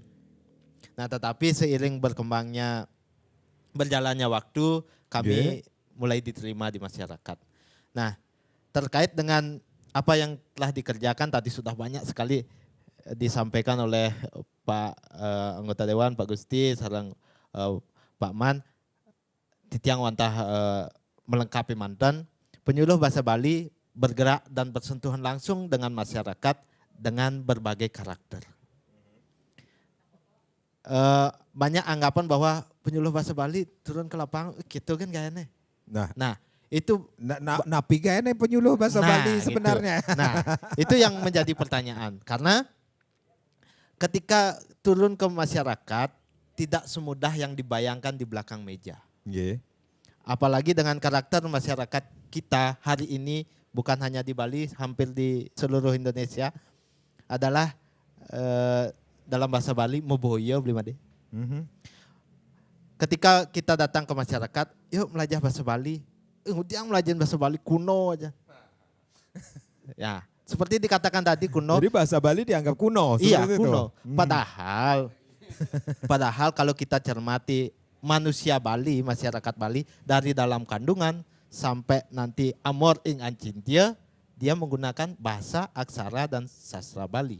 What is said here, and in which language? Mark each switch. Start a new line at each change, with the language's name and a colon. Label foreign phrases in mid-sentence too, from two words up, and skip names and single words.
Indonesian: Nah, tetapi seiring berjalannya waktu, kami mulai diterima di masyarakat. Nah, terkait dengan apa yang telah dikerjakan tadi sudah banyak sekali disampaikan oleh Pak anggota Dewan,
Balinese: Pak Gusti, sareng Pak Man, titiang wantah melengkapi mantan.
Indonesian: Penyuluh bahasa Bali bergerak dan bersentuhan langsung dengan masyarakat dengan berbagai karakter. Banyak anggapan bahwa penyuluh bahasa Bali turun ke lapangan gitu kan kayaknya. Nah itu napi kayaknya penyuluh bahasa Bali sebenarnya. Gitu. Nah itu yang menjadi pertanyaan karena ketika turun ke masyarakat tidak semudah yang dibayangkan di belakang meja. Apalagi dengan karakter masyarakat kita hari ini bukan hanya di Bali, hampir di seluruh Indonesia adalah dalam bahasa Bali moboyo beli made. Ketika kita datang ke masyarakat, yuk belajar bahasa Bali. Yang belajar bahasa Bali kuno aja. Ya, seperti dikatakan tadi kuno. Jadi bahasa Bali dianggap kuno. Iya kuno. Padahal kalau kita cermati manusia Bali, masyarakat Bali dari dalam kandungan sampai nanti
Balinese: amor ing ancintia,
Indonesian: dia menggunakan bahasa, aksara dan sastra Bali.